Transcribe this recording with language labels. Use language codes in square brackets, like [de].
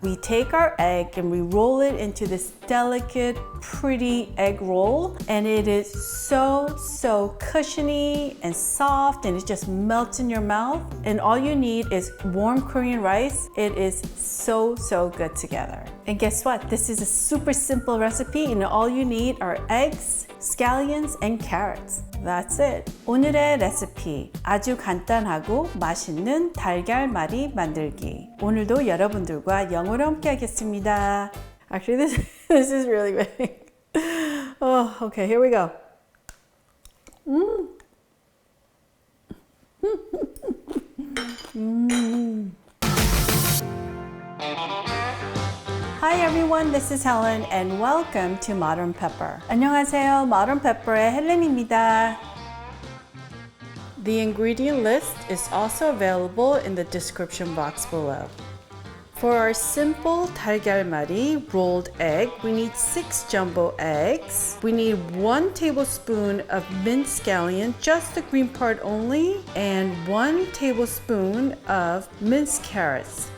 [en] We take our egg and we roll it into this delicate, pretty egg roll, and it is so cushiony and soft, and it just melts in your mouth. And all you need is warm Korean rice. It is so good together. And guess what? This is a super simple recipe, and all you need are eggs, scallions, and carrots. That's it. [ko] 오늘의 레시피, 아주 간단하고 맛있는 달걀말이 만들기. 오늘도 여러분들과 영어로 함께 하겠습니다. [en] Actually, this is really big. Oh, okay, here we go. Hi everyone, this is Helen and welcome to Modern Pepper. [ko] 안녕하세요, Modern Pepper의 헬렌입니다. [en] The ingredient list is also available in the description box below. For our simple 달걀말이 rolled egg, we need 6 jumbo eggs. We need 1 tablespoon of minced scallion, just the green part only, and 1 tablespoon of minced carrots.